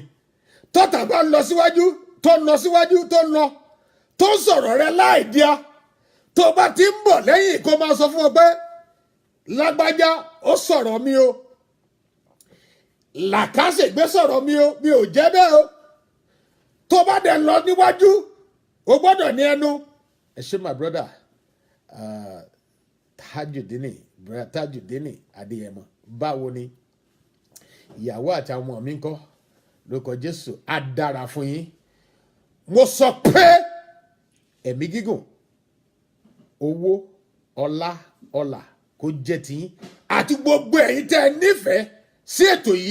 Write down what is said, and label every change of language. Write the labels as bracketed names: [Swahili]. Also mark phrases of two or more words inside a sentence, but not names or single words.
[Yoruba] Tọ́tá bá lọ síwájú, tó ń lọ síwájú, tó ń lọ, tó ń sọ̀rọ̀ rẹ láì díá, tó bá ti ń bọ̀ lẹ́yìn kó máa sọ fún ọ pé lágbájá ó sọ̀rọ̀ mi o, làkàṣègbè sọ̀rọ̀ mi o, mi ò jẹ́ bẹ́ẹ̀ o. Tó bá dẹ̀ lọ níwájú, o gbọ́dọ̀ ní ẹnu. Ẹ ṣé [English] my brother [Yoruba] Tajudini Adéyẹmọ, báwo ni? Ìyàwó àti àwọn ọmọ mi ń kọ́? Lórúkọ Jésù á dára fún yín. Mo sọ pé ẹ̀mí gígùn, owó, ọlá kó jẹ́ tiyín àti gbogbo ẹ̀yin tẹ́ ẹ nífẹ̀ẹ́ sí ètò yìí.